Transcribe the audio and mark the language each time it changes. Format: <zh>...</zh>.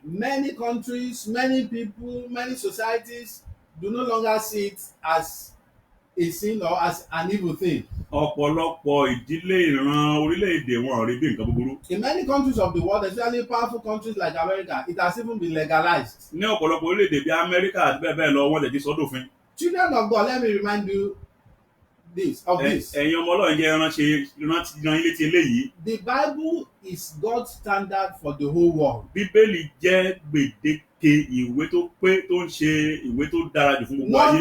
<en>many countries, many people, many societies do no longer see it as a sin or as an evil thing.</en> <yo>ọ̀pọ̀lọpọ̀ ìdílé ìran orílẹ̀-èdè wọn ò rí bí nǹkan búburú.</yo> <en>In many countries of the world, especially powerful countries like America, it has even been legalized.</en> <yo>ní ọ̀pọ̀lọpọ̀ orílẹ̀-èdè bíi Amẹ́ríkà àti bẹ́ẹ̀ bẹ́ẹ̀ lọ wọ́n lè ti sọ́dọ̀fin.</yo> <en>Children of God, let me remind you this.</en> <yo>ẹ̀yin ọmọ Ọlọ́run jẹ́ rántí létí eléyìí.</yo> <en>The Bible is God's standard for the whole world.</en> <yo>Bíbélì jẹ́ gbèdéke ìwé tó pé tó ń ṣe ìwé tó dára jù fún gbogbo ayé.</yo>